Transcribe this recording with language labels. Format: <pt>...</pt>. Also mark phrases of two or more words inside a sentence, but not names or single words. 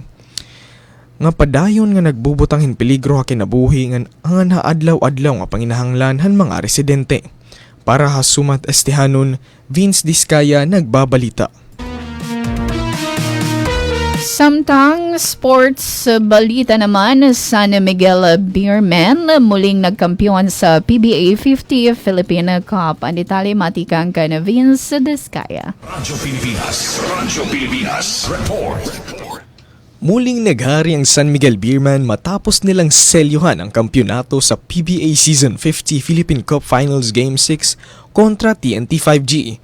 <war>Nga padayon nga nagbubutang hin peligro ha kinabuhi ngan angan ha adlaw-adlaw nga panginahanglan han mga residente. Para ha sumat estehanon, Vince Diskaya nagbabalita.</war> <tl>Samtang sports balita naman, San Miguel Beermen muling nagkampiyon sa PBA 50 Philippine Cup.</tl> <war>Ang detalye matikang ka na Vince Diskaya.</war> <tl>Radyo Pilipinas, report. Muling naghari ang San Miguel Beermen matapos nilang selyuhan ang kampyonato sa PBA Season 50 Philippine Cup Finals Game 6 kontra TNT 5G.</tl>